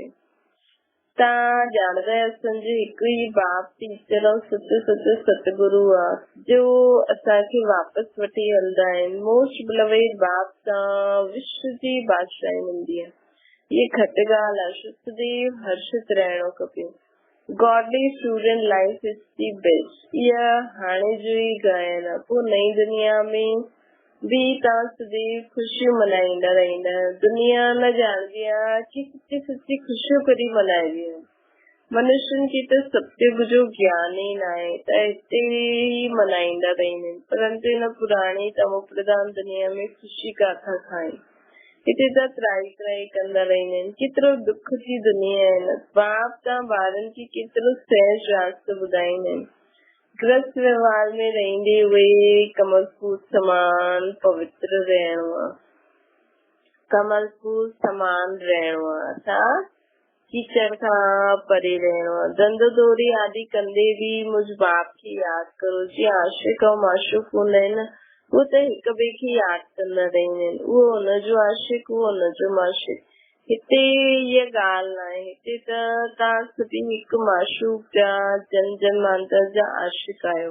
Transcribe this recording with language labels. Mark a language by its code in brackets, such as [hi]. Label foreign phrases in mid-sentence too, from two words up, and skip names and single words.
[sd] तव्हां ॼाणंदा आहियो असांजो हिकु ई बाप टीचर ऐं सतगुरु आहे जो असांखे वापसि वठी हलंदा आहिनि। [en] most beloved [sd] बाप सां विश्व जी बादशाही मिलंदी आहे। इहा घटि ॻाल्हि आहे। सदैव हर्षित रहणो खपे। [en] godly student life is the best. [sd] इहा हाणे जो ई गायन आहे। पोइ नई दुनिया में भी तव्हां सदैव ख़ुशियूं मल्हाईंदा रहंदा आहियो। दुनिया न ॼाणदी आहे कि सच्ची सच्ची ख़ुशियूं कॾहिं मल्हाइबियूं आहिनि। मनुष्यनि खे त सतयुग जो ज्ञान ई न आहे त हिते ई मल्हाईंदा रहंदा आहिनि, परंतु हिन पुराणी तमो प्रधान दुनिया में ख़ुशी काथां खाइनि। हिते त त्राही त्राही कंदा रहंदा आहिनि। केतिरो दुख जी दुनिया आहे न। बाप तव्हां ॿारनि खे केतिरो सहज रास्तो ॿुधाईंदा आहिनि। गृहस्थ व्यवहार में रहंदे हुए कमल फूल समान पवित्र रहणो आहे। कमल फूल समान रहणो आहे, अर्थात कीचड़ खां परे रहणो आहे। धंधो दौरी आदि कंदे भी मुझ बाप खे यादि करो। जीअं आशिक ऐं माशूक हूंदा आहिनि, उहो त हिक ॿिए खे यादि कंदा रहंदा आहिनि। उहो हुनजो आशिक, उहो हुनजो माशूक। हिते इहा ॻाल्हि न आहे। हिते त तव्हां सभी हिकु माशूक जा जन जन्मांतर जा आशिक आहियो।